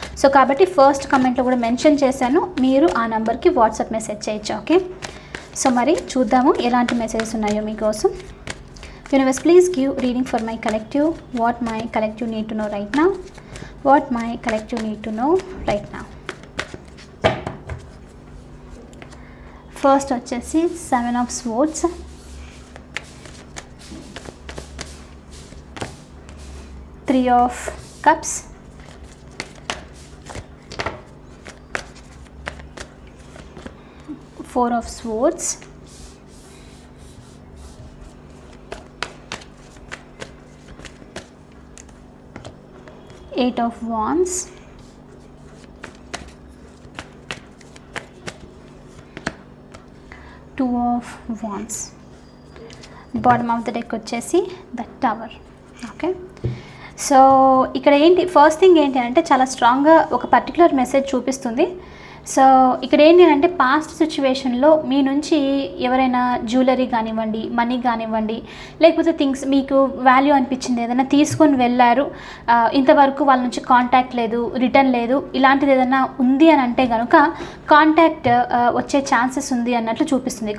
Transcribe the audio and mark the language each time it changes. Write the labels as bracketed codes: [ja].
[te] So కాబట్టి first కమెంట్లో కూడా mention చేశాను. మీరు ఆ నంబర్కి వాట్సాప్ మెసేజ్ చేయొచ్చు. ఓకే, సో మరి చూద్దాము ఎలాంటి మెసేజెస్ ఉన్నాయో మీకోసం. [en] Universe, please give reading for my collective. What my collective need to know right now. What my collective need to know right now. First [te] వచ్చేసి [en] 7 of Swords, Three of Cups, Four of Swords, Eight of Wands, Two of Wands. Bottom of the deck [te] వచ్చేసి [en] The tower. [te] Okay, so ఇక్కడ ఏంటి first thing ఏంటి అంటే చాలా స్ట్రాంగ్గా ఒక particular message చూపిస్తుంది. సో ఇక్కడ ఏంటి అంటే పాస్ట్ సిచ్యువేషన్లో మీ నుంచి ఎవరైనా జ్యువెలరీ కానివ్వండి, మనీ కానివ్వండి, లేకపోతే థింగ్స్ మీకు వాల్యూ అనిపించింది ఏదైనా తీసుకొని వెళ్ళారు, ఇంతవరకు వాళ్ళ నుంచి కాంటాక్ట్ లేదు, రిటర్న్ లేదు, ఇలాంటిది ఏదైనా ఉంది అని అంటే కనుక కాంటాక్ట్ వచ్చే ఛాన్సెస్ ఉంది అన్నట్లు చూపిస్తుంది.